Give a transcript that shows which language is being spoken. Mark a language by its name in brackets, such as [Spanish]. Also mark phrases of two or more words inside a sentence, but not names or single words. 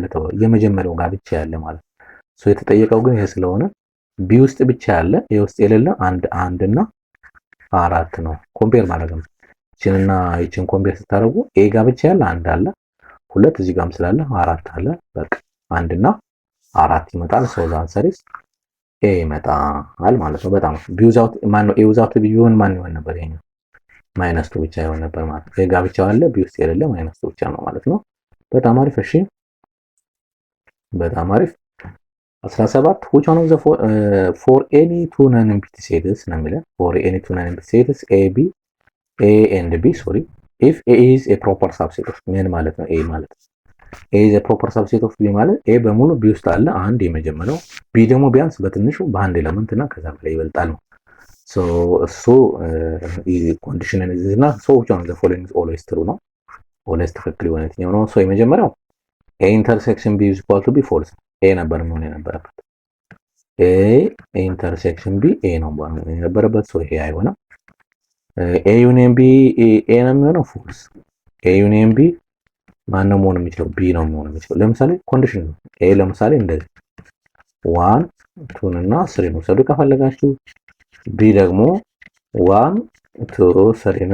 [Amharic] ተብሎ የመጀመሪያው ጋር ብቻ ያለ ማለት ሶ የተጠየቀው ግን ይሄ ስለሆነ ቢ ውስጥ ብቻ ያለ ኤ ውስጥ የሌለ አንድ እና 4 ነው። ኮምፔር ማድረግ ነው። ይችንና ይችን ኮምፔር ስታደርጉ ኤ ጋር ብቻ ያለ አንድ አለ ሁለት እዚህ ጋርም ስላለ 4 አለ በቃ 1 እና 4 ይመጣል። [English] so the answer is A [Amharic] ይመጣል ማለት ነው። በጣም [English] B without [Amharic] ማን ነው? [English] A without B [Amharic] ቢሆን ማን ይሆን ነበር? ይሄኛው ማይነስ 2 ብቻ ይሆን ነበር ማለት ነው። ኤ ጋር ብቻ አለ ቢ ውስጥ የሌለ ማይነስ 2 ብቻ ነው ማለት ነው። በጣም አሪፍ። እሺ በጣም አሪፍ። 17 [English] which one of the for any two non-empty sets [Amharic] ነው የሚለው [English] for any two non-empty sets a and b sorry if a is a proper subset of [Amharic] ምን ማለት ነው? a ማለት [English] a is a proper subset of b [Amharic] ማለት a በሙሉ b ውስጥ አለ አንድ የመጀመሪያው b ደግሞ ቢያንስ በትንሹ በአንድ ኤሌመንት እና ከዛ በላይ ይበልጣል ነው። so ኮንዲሽን እና [English] so which one of the following is always true [Amharic] ነው። always ትክክል የሆነ የትኛው ነው? so የመጀመሪያው [English] a intersection b is equal to b false [Amharic] ኤ ነበር መሆን የነበረበት [English] A intersection B [Amharic] ኤ ነው መሆን የነበረበት ሶ ይሄ አይሆንም። [English] A union B [Amharic] ኤ ነው የሚሆነው ፎልስ። [English] A union B [Amharic] ማን ነው መሆን የሚችለው? ቢ ነው መሆን የሚችለው። ለምሳሌ ኮንዲሽን ነው። ኤ ለምሳሌ እንደዚህ 1 2 እና 3 ነው ሰዱ ከፈለጋችሁ ቢ ደግሞ 1 2 3